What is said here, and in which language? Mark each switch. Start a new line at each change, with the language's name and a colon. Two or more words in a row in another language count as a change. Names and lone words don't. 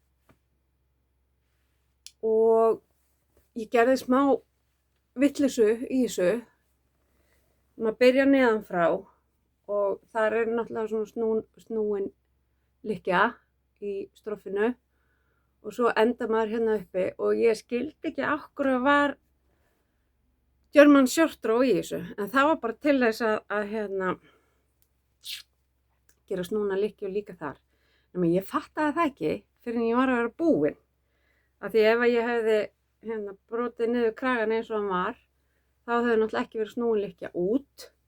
Icelandic: Og ég gerði smá vitleysu í þessu. Maður byrja neðan frá og þar er náttúrulega svona snúin lykkja í stroffinu og svo enda maður hérna uppi og ég skildi ekki af hverju var
English: German short row
Icelandic: í þessu, en það var bara til þess að gera snúna lykkju líka þar. En ég fattaði það ekki fyrir en ég var að vera búin. Af því ef ég hefði brotið niður kragan eins og hann var, þá hefði náttúrulega ekki verið snúin lykkja út.